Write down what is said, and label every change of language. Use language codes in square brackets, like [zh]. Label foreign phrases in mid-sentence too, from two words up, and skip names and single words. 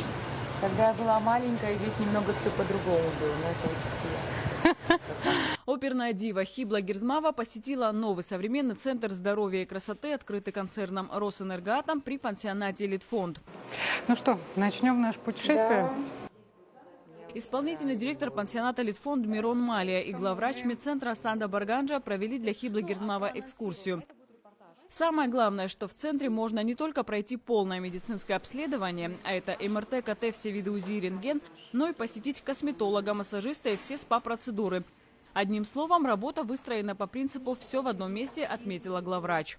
[ru] Когда я была маленькая, здесь немного все по-другому было. Но это очень приятно. Оперная дива Хибла Гирзмава посетила новый современный центр здоровья и красоты, открытый концерном Росэнергоатом при пансионате «Элитфонд». Ну что, начнем наше путешествие? Да. Исполнительный директор пансионата «Элитфонд» Мирон Малия и главврач медцентра Санда Барганджа провели для Хиблы Гирзмава экскурсию. Самое главное, что в центре можно не только пройти полное медицинское обследование, а это МРТ, КТ, все виды УЗИ и рентген, но и посетить косметолога, массажиста и все СПА-процедуры. Одним словом, работа выстроена по принципу «все в одном месте», отметила главврач.